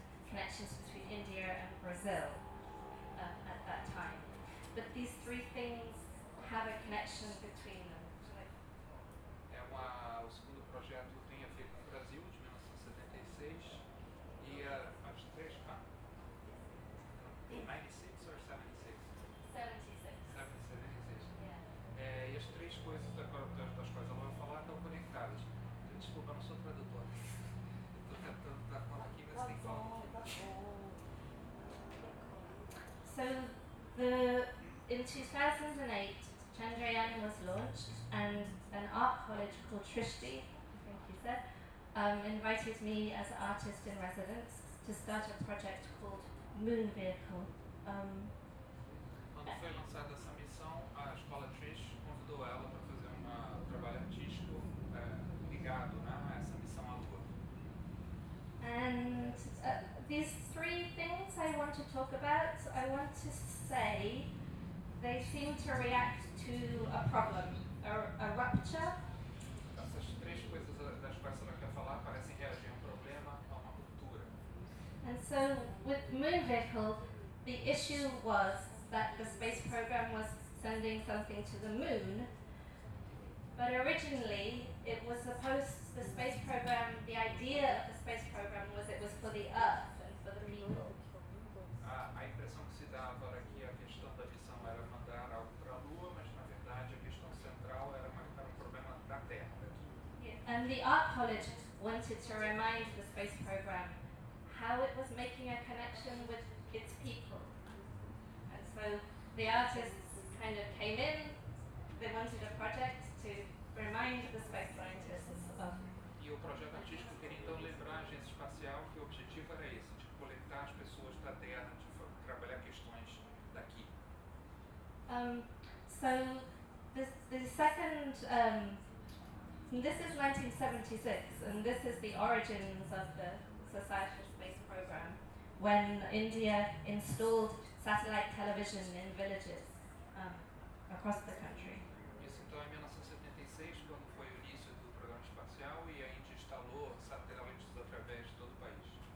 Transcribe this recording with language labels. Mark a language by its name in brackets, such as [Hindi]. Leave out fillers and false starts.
[English] connections between India and Brazil at that time. But these three things have a connection between them. [Portuguese] É uma, o segundo projeto tem a ver com o Brasil, de 1976, e as três, tá? [English] 96 or 76? 76. 76. Yeah. [Portuguese] É, e as três coisas das quais eu vou falar estão conectadas. Desculpa, não sou tradutor. Estou tentando dar conta aqui, mas tem falta. [English] So, in 2008, Chandrayaan was launched, and an art college called Trishti, I think you said, invited me as an artist in residence to start a project called Moon Vehicle. [Portuguese] Quando foi lançada essa missão, a escola Trish convidou ela para fazer um trabalho artístico ligado a essa missão à Lua. [English] And these three things I want to talk about, I want to say they seem to react to a problem, a rupture. [Portuguese] Essas três coisas das quais ela quer falar parecem reagir a um problema, a uma ruptura. [English] And so with Moon Vehicle, the issue was that the space program was sending something to the moon. But originally, it was supposed, the space program, the idea of the space program was it was for the Earth and for the people. [Portuguese] A impressão que se dava era que a questão da missão era mandar algo para a Lua, mas na verdade a questão central era marcar um problema da Terra. [English] Yeah. And the art college wanted to remind the space program how it was making a connection with its people. And so the artists kind of came in, they wanted a project to remind the space scientists of. [Portuguese] E o projeto artístico queria então lembrar a agência espacial que o objetivo era esse, de coletar as pessoas da Terra, de trabalhar questões daqui. [English] So, the second, this is 1976, and this is the origins of the Society for Space Program, when India installed satellite television in villages across the country. [Portuguese] Isso então é 1976, quando foi o início do programa espacial, e a Índia instalou satélites através de todo o país.